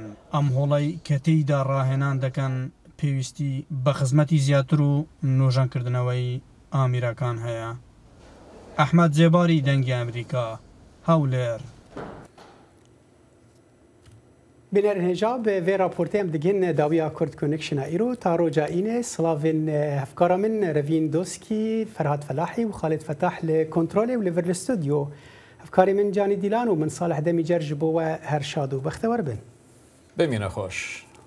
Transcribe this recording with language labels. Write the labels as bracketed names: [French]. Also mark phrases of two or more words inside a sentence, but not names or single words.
[Central Kurdish] ئەم هۆڵەی کە تێیدا ڕاهێنان دەکەن پێویستی بە خزمەتی زیاتر و نۆژانکردنەوەی ئامیرەکان هەیە. ئەحمەد جێباری دەنگی ئەمریکا، هەولێر. [Kurdish] بینەرن هێژا بە vê raportê em digin dawiya Kurd Connection'a îro ta roca înê silavên hevkara min Revîn Doskî, Ferhat Felahî û Xalid Fetah li kontrolê û li vir li stûdyo. Hevkarê min Canî Dîlan û min Salih Demîcer ji bo we her şad û bextewar bin. Bimîne xweş.